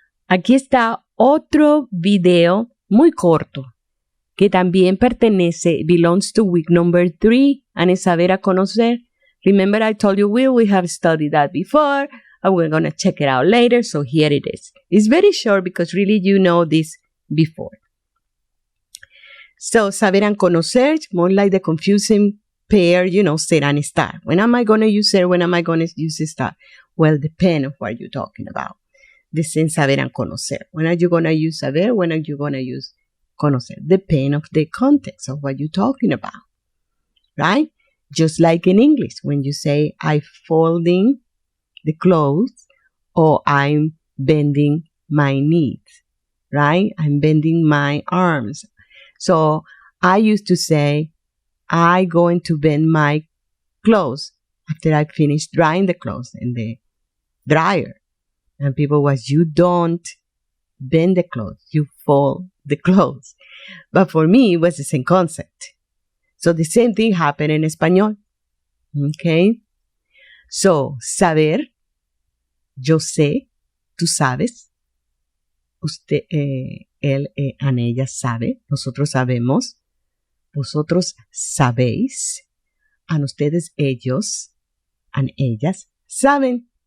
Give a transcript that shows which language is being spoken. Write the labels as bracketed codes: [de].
[es] Aquí está otro video muy corto que también [en] belongs to week number 3 and [es] es saber a conocer. [en] Remember I told you we have studied that before and we're going to check it out later, so here it is. It's very short because really you know this before. So, saber and conocer, more like the confusing pair, ser and estar. When am I going to use ser? When am I going to use estar? Well, depend on what you're talking about. This is saber and conocer. When are you going to use saber? When are you going to use conocer? Depend of the context of what you're talking about, right? Just like in English, when you say, I'm folding the clothes or I'm bending my knees, right? I'm bending my arms. So I used to say, I'm going to bend my clothes after I finish drying the clothes in the dryer. And people was, you don't bend the clothes, you fold the clothes. But for me, it was the same concept. So the same thing happened in Español. Okay? [es] So, saber, yo sé, tú sabes, usted, él, ella sabe, nosotros sabemos, vosotros sabéis, and ustedes, ellos, and ellas, saben.